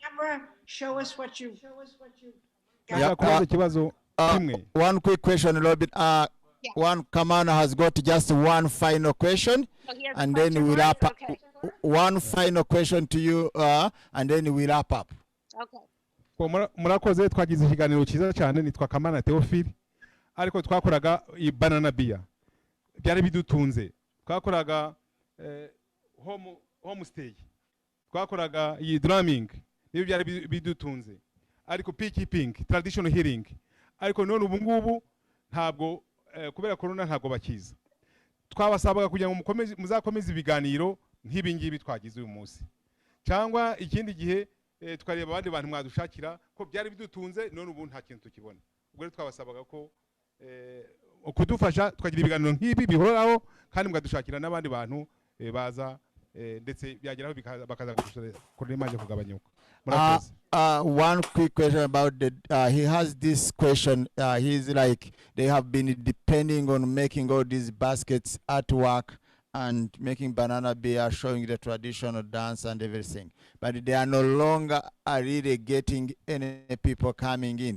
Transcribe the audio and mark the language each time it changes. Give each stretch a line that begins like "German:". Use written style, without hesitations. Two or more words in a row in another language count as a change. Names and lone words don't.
English: Camera, show us what you. One quick question, Robin. One commander has got just one final question, and then we wrap up. Okay. One final question to you, and then we wrap up. Okay.
Kinyarwanda: Murakoze, twagize ikiganiro cyiza cyane. Nitwa Kamana Theophile, ariko twakoraga
English: banana beer,
Kinyarwanda: byari bidutunze. Twakoraga homestay, twakoraga drumming, niyo byari bidutunze.
English: Ariko beekeeping, traditional healing,
Kinyarwanda: ariko none ubu ngubu ntabwo kubera corona ntabwo bakiza. Twabasabaga kugira ngo muzakomeze ibiganiro nk'ibi ngibi twagize uyu munsi, cyangwa ikindi gihe tukareba abandi bantu mwadushakira ko byari bidutunze, none ubu nta kintu tukibona. Ubwo rero twabasabaga ko kudufasha tukagira ibiganiro nk'ibi bihoraho, kandi mwadushakira n'abandi bantu baza ndetse byageraho bakaza kuri imanje kugabanyuka.
English: One quick question about he has this question. He's like, they have been depending on making all these baskets artwork and making banana beer, showing the traditional dance and everything, but they are no longer really getting any people coming in.